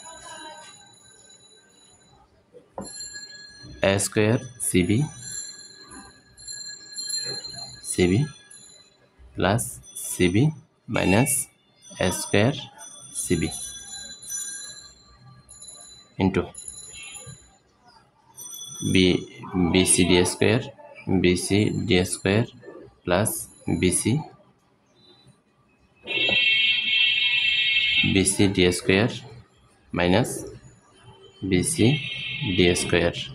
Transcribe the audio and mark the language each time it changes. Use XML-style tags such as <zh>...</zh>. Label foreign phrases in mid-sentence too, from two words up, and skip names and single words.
<en>A square CB plus CB minus A square CB ইন্টু BC d square plus BC d square minus BC d square</en>